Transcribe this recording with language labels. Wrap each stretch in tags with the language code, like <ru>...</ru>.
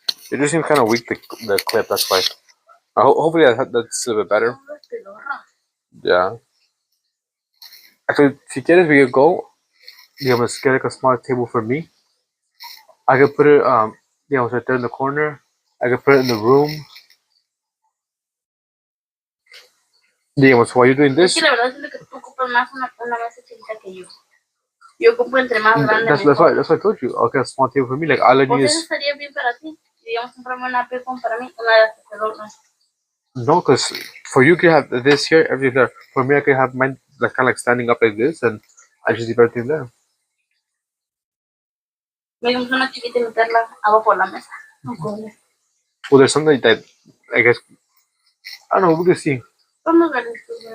<en>It just seems kind of weak, the clip, that's why. Hopefully that's a bit better. Yeah. Actually,</en> <es>si quieres,</es> <en>we could go.</en> <es>Digamos,</es> <en>get like a small table for me. I could put it, right there in the corner. I could put it in the room.</en> <es>Digamos,</es> <en>while you're doing this.</en> <es>Es que la verdad es que tú ocupas más una mesa chiquita que yo. Yo ocupo entre más grande.</es> <en>That's why I told you. I'll get a small table for me. Like, all I need is.</en> <es>Eso estaría bien para ti. Digamos, comprarme una pepón para mí, una de las adornos.</es> <en>No, because for you, you can have this here, everything there. For me, I can have mine like kind of like standing up like this, and I just leave everything there.</en> <es>Digamos, una chiquita y meterla abajo de la mesa.</es> <en>Okay. Well, there's something that I guess I don't know. We'll see.</en> <es>Vamos a ver esto.</es>